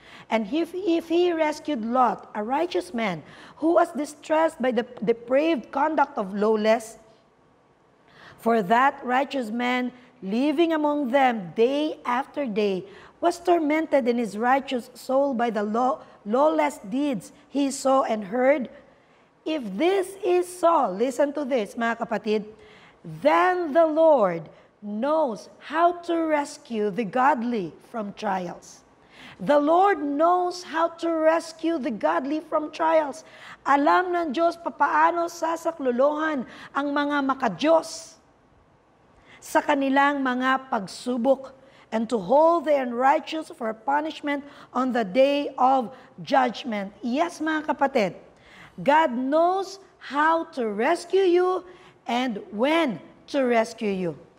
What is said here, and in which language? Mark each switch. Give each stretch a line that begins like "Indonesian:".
English: and if He rescued Lot, a righteous man, who was distressed by the depraved conduct of lawless, for that righteous man, living among them day after day, was tormented in his righteous soul by the lawless deeds he saw and heard. If this is so, listen to this,
Filipino: mga kapatid,
English: then the Lord knows how to rescue the godly from trials. The Lord knows how to rescue the godly from trials.
Filipino: Alam ng Diyos papaano sasaklolohan ang mga makadiyos sa kanilang mga pagsubok
English: and to hold the unrighteous for punishment on the day of judgment. Yes,
Filipino: mga kapatid,
English: God knows how to rescue you and when to rescue you.